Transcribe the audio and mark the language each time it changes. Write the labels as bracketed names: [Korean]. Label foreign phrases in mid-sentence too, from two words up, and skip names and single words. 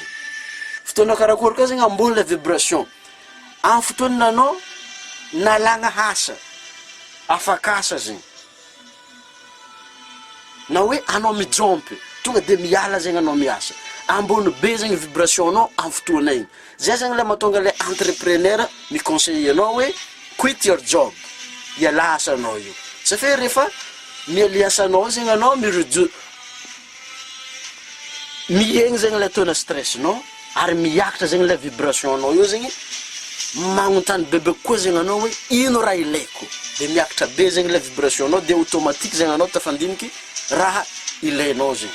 [Malagasy] Fotoana karakory ka zegny ambony le vibration. Amin'ny fotoana anao nalagna hasa afakasa zegny na hoe anao mijompy tonga de miala zegny anao miasa ambony be zegny vibration anao amin'ny fotoana igny. Zay zegny le mahatonga le entrepreneur miconseiller anao hoe [English] quit your job, [Malagasy] iala asanao io satria rehefa miala asanao zegny anao miegny zegny le tona stressinao ary miakatra zegny le vibration anao io zegny magnontany bebe koa zegny anao hoe ino raha ilaiko, de miakatra be zegny le vibration anao de automatique zegny anao tafandiniky raha ilainao zegny.